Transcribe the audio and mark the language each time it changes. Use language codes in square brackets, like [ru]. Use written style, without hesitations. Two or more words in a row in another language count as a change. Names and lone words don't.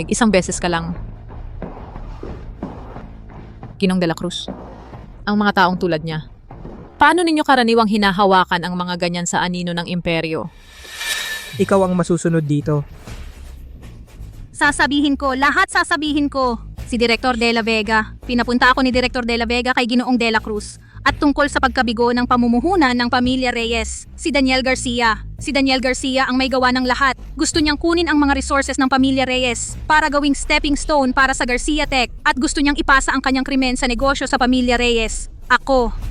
[tl] Isang beses ka lang. Ginong De La Cruz. Ang mga taong tulad niya. Paano ninyo karaniwang hinahawakan ang mga ganyan sa anino ng imperyo? Ikaw ang masusunod dito. Sasabihin ko, lahat sasabihin ko. Si Director De La Vega. Pinapunta ako ni Director De La Vega kay Ginoong De La Cruz. At tungkol sa pagkabigo ng pamumuhunan ng pamilya Reyes, si Daniel Garcia. Si Daniel Garcia ang may gawa ng lahat. Gusto niyang kunin ang mga resources ng pamilya Reyes para gawing [en] stepping stone [tl] para sa Garcia Tech at gusto niyang ipasa ang kanyang krimen sa negosyo sa pamilya Reyes. Ako.